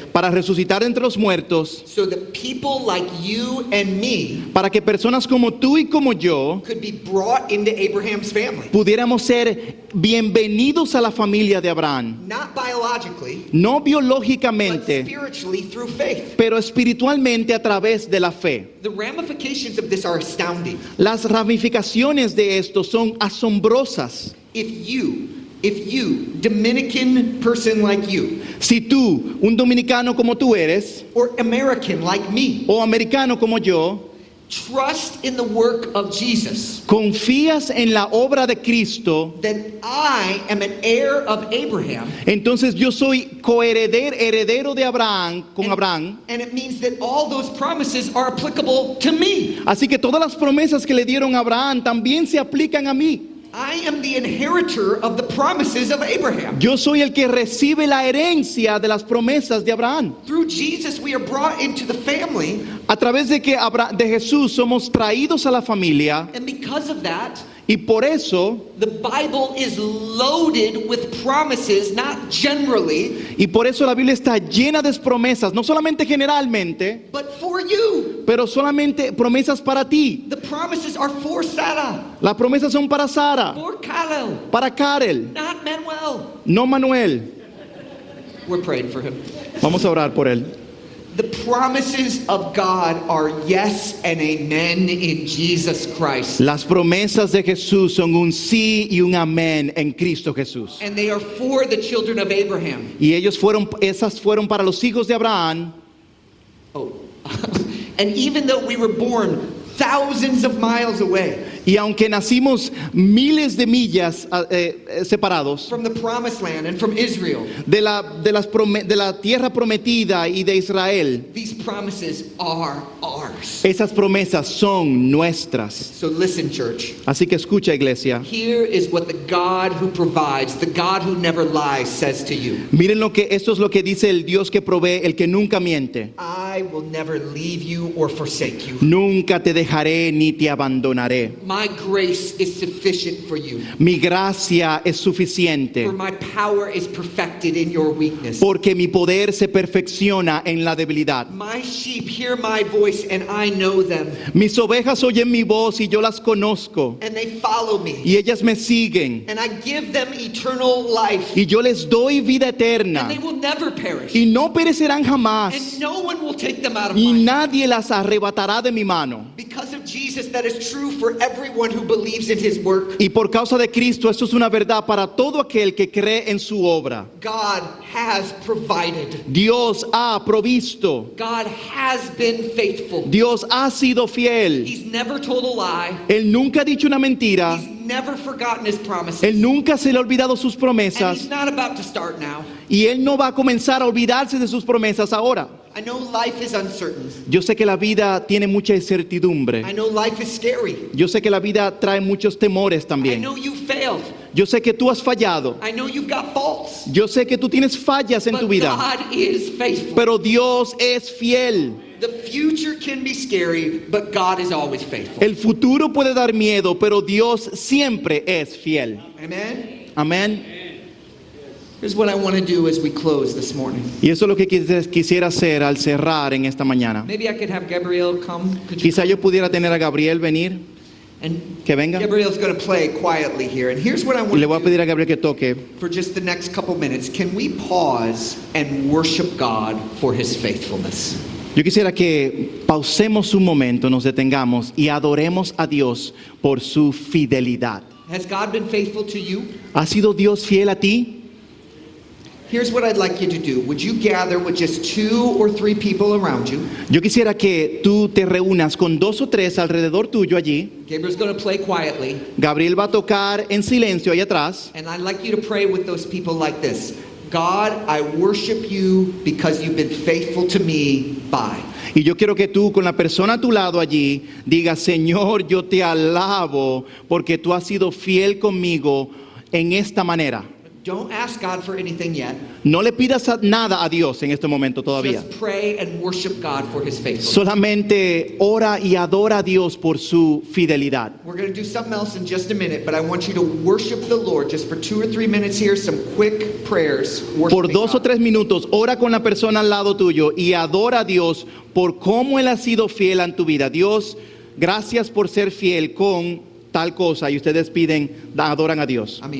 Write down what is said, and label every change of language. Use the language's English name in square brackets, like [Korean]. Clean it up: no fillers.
[Spanish] para resucitar entre los muertos, [English] so that people like you and me [Spanish] para que personas como tú y como yo [English] could be brought into Abraham's family. [Spanish] pudiéramos ser bienvenidos a la familia de Abraham. [English] Not biologically, [Spanish] No [English] but [Spanish] biológicamente, [English] spiritually through faith. [Spanish] pero espiritualmente a través de la fe. [English] The ramifications of this are astounding. [Spanish] Las ramificaciones de esto son asombrosas. [English] If you, Dominican person like you, [Spanish] Si tú, un dominicano como tú eres, [English] or American like me, [Spanish] o americano como yo, [English] trust in the work of Jesus, [Spanish] confías en la obra de Cristo, [English] then I am an heir of Abraham. [Spanish] entonces yo soy heredero de Abraham, con Abraham. [English] And it means that all those promises are applicable to me. [Spanish] Así que todas las promesas que le dieron a Abraham también se aplican a mí. [English] I am the inheritor of the promises of Abraham. [Spanish] Yo soy el que recibe la herencia de las promesas de Abraham. [English] Through Jesus, we are brought into the family. [Spanish] A través de de Jesús somos traídos a la familia [English] And because of that, [Spanish] y por eso, [English] the Bible is loaded with promises, not generally, [Spanish] la Biblia está llena de promesas, no solamente generalmente, [English] but for you. [Spanish] pero solamente promesas para ti. [English] The promises are for Sarah, [Spanish] Las promesas son para Sara, [English] for Khalil, [Spanish] para Karel, [English] not Manuel. [Spanish] no Manuel. [English] We're praying for him. [Spanish] Vamos a orar por él. [English] The promises of God are yes and amen in Jesus Christ. [Spanish] Las promesas de Jesús son un sí y un amén en Cristo Jesús. [English] And they are for the children of Abraham. [Spanish] Y esas fueron para los hijos de Abraham. Oh. [English] And even though we were born thousands of miles away [Spanish] Y aunque nacimos miles de millas separados [English] from the promised land and from Israel, [Spanish] de la tierra prometida y de Israel, [English] these promises are ours. [Spanish] esas promesas son nuestras. [English] So listen, church. [Spanish] Así que escucha, iglesia. [English] Here is what the God who provides, the God who never lies, says to you. [Spanish] Miren esto es lo que dice el Dios que provee, el que nunca miente. [English] I will never leave you or forsake you. [Spanish] Nunca te dejaré ni te abandonaré. [English] My grace is sufficient for you. [Spanish] Mi gracia es suficiente, [English] For my power is perfected in your weakness. [Spanish] porque mi poder se perfecciona en la debilidad. [English] My sheep hear my voice and I know them, [Spanish] Mis ovejas oyen mi voz y yo las conozco, [English] and they follow me. [Spanish] y ellas me siguen, [English] And I give them eternal life, [Spanish] y yo les doy vida eterna, [English] and they will never perish. [Spanish] y no perecerán jamás, [English] And no one will take them out of [Spanish] y [English] my hand. [Spanish] nadie las arrebatará de mi mano. [English] Because of Jesus, that is true for everyone who believes in his work. [Spanish] Y por causa de Cristo, esto es una verdad para todo aquel que cree en su obra. [English] God has provided. [Spanish] Dios ha provisto. [English] God has been faithful. [Spanish] Dios ha sido fiel. [English] He's never told a lie. [Spanish] Él nunca ha dicho una mentira. [English] He's never forgotten his promises. [Spanish] Él nunca se le ha olvidado sus [English] And [Spanish] promesas. [English] he's not about to start now. [Spanish] Y Él no va a comenzar a olvidarse de sus promesas ahora. [English] I know life is uncertain. [Spanish] Yo sé que la vida tiene mucha incertidumbre. [English] I know life is scary. [Spanish] Yo sé que la vida trae muchos temores [English] I [Spanish] también. [English] know you failed. [Spanish] Yo sé que tú has fallado. [English] I know you've got faults. [Spanish] Yo sé que tú tienes fallas en tu [English] But [Spanish] vida. [English] God is faithful. [Spanish] Pero Dios es fiel. [English] The future can be scary, but God is always faithful. [Spanish] El futuro puede dar miedo, pero Dios siempre es fiel. [English] Amen? [Spanish] Amén. [English] Here's what I want to do as we close this morning. [Spanish] Y eso es lo que quisiera hacer al cerrar en esta mañana. [English] Maybe I could have Gabrielle come. Could you? [Spanish] Quizá yo pudiera tener a Gabriel venir, [English] And [Spanish] que venga. [English] Gabrielle's going to play quietly here. And here's what I [Spanish] Y [English] want [Spanish] le voy a [English] to do [Spanish] pedir a Gabriel que toque. [English] for just the next couple minutes. Can we pause and worship God for his faithfulness? [Spanish] Yo quisiera que pausemos un momento, nos detengamos y adoremos a Dios por su fidelidad. [English] Has God been faithful to you? [Spanish] ¿Ha sido Dios fiel a ti? [English] Here's what I'd like you to do. Would you gather with just 2 or 3 people around you? [Spanish] Yo quisiera que tú te reúnas con 2 o 3 alrededor tuyo allí. [English] Gabriel's going to play quietly. [Spanish] Gabriel va a tocar en silencio ahí atrás. [English] And I'd like you to pray with those people like this. God, I worship you because you've been faithful to me. Bye. [Spanish] Y yo quiero que tú con la persona a tu lado allí digas, Señor, yo te alabo porque tú has sido fiel conmigo en esta manera. [English] Don't ask God for anything yet. [Spanish] No le pidas nada a Dios en este momento todavía. [English] Just pray and worship God for his faithfulness. [Spanish] Solamente ora y adora a Dios por su fidelidad. [English] We're going to do something else in just a minute, but I want you to worship the Lord just for 2 or 3 minutes here, some quick prayers. [Spanish] Por [English] worshiping [Spanish] 2 o [English] God. [Spanish] 3 minutos, ora con la persona al lado tuyo y adora a Dios por cómo Él ha sido fiel en tu vida. Dios, gracias por ser fiel con tal cosa. Y ustedes piden, adoran a Dios.